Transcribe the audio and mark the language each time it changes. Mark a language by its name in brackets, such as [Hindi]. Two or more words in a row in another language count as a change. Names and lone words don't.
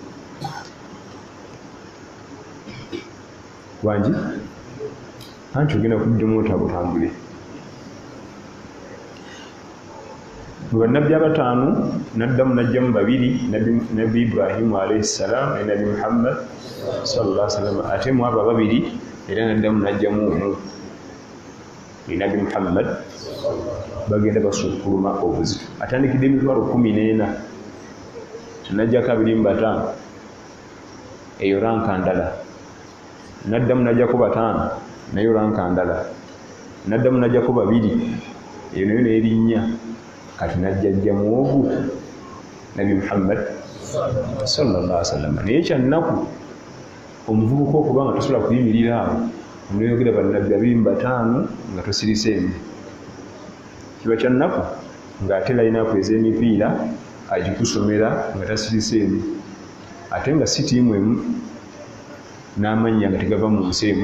[Ganda] Wangi anti ogenda kuddamu otabutambule. Mu bannabbi abataano naddamu najjamu 2 nabbi Ibrahimu [Arabic] عليه السلام [Ganda] ne nabi Muhammad [Arabic] صلى الله عليه وسلم [Ganda] ate mu abo 2 era naddamu najjamu omu ne nabi Muhammad bagenda basukkuluma obuzito. Atandikidde emitwalo 14 tunajjako 2 mu 5 eyo ranka ndala. Naddamu najjako 5 nayo ranka ndala. Naddamu najjako 2 eyo nayo n'erinnya. Kati najjajjamu ogu nabi Muhammad [Arabic] صلى الله عليه وسلم. [Ganda] Naye kyannaku omuvubuka okuba nga tosobola kuyimirira awo neyogera bannabbi 2 mu 5 nga tosiriseemu kiba kyannaku ng'ate layinaku ez'emipiira agikusomera nga tasiriseemu ate nga si tiimu emu n'amannya nga tegava mu nsi emu.